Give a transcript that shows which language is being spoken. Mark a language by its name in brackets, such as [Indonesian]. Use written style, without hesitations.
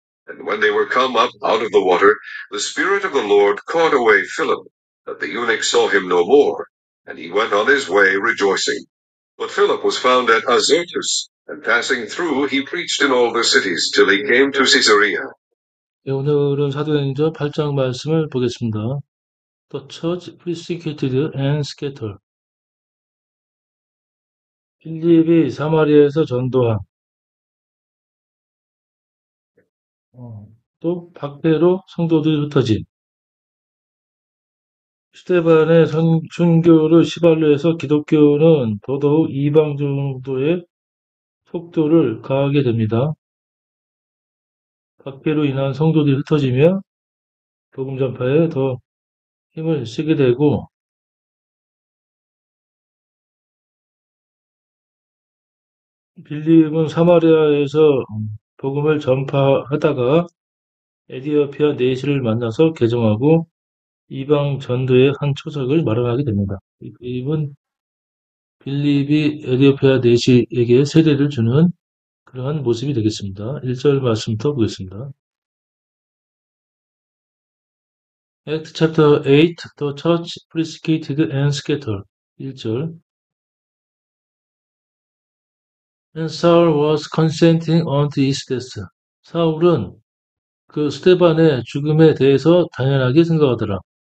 [English] And when they were come up out of the water, the Spirit of the Lord caught away Philip, that the eunuch saw him no more. and he went on his way rejoicing. But Philip was found at Azotus, and passing through, he preached in all the cities till he came to Caesarea. [Korean] 네, 오늘은 사도행전 8장 말씀을 보겠습니다. [English] The church persecuted and scattered. [Korean] 빌립이 사마리아에서 전도한, 또 박해로 성도들이 흩어진, 스테반의 순교를 시발로 해서 기독교는 더더욱 이방 정도의 속도를 가하게 됩니다. 박해로 인한 성도들이 흩어지며 복음 전파에 더 힘을 쓰게 되고, 빌립은 사마리아에서 복음을 전파하다가 에디오피아 내시를 만나서 개종하고 이방 전도의 한 초석을 마련하게 됩니다. 빌립이 에디오피아 내시에게 세례를 주는 그러한 모습이 되겠습니다. 1절 말씀부터 보겠습니다. [English] Act chapter 8, the church persecuted and scattered. [Korean] 1절. [English] And Saul was consenting unto his death. [Korean] 사울은 그 스테반의 죽음에 대해서 당연하게 생각하더라.